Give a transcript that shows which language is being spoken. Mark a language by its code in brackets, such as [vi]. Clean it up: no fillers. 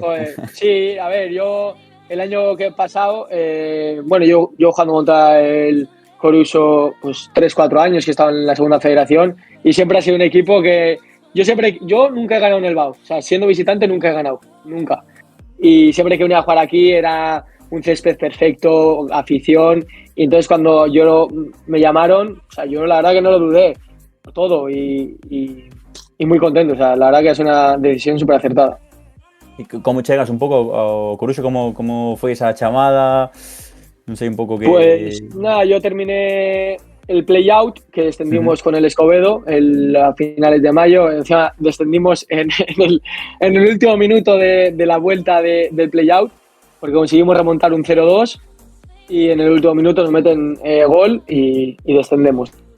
[es] Joder, sí, a ver, yo el año que he pasado, bueno, yo jugando contra el Coruso, pues 3-4 años que estaba en la segunda federación y siempre ha sido un equipo que yo nunca he ganado en el BAU, o sea, siendo visitante nunca he ganado, nunca. Y siempre que venía a jugar aquí era un césped perfecto, afición, y entonces cuando me llamaron, o sea, yo la verdad que no lo dudé, todo, y muy contento, o sea, la verdad que es una decisión súper acertada. [gl] E como chegas un pouco ao Coruxo, como foi esa chamada? Non sei un pouco que... [es] Pues nada, yo terminé el play-out, que descendimos con el Escobedo a finales de mayo. Encima descendimos en el último minuto de la vuelta del play-out, porque conseguimos remontar un 0-2 y en el último minuto nos meten gol y descendemos.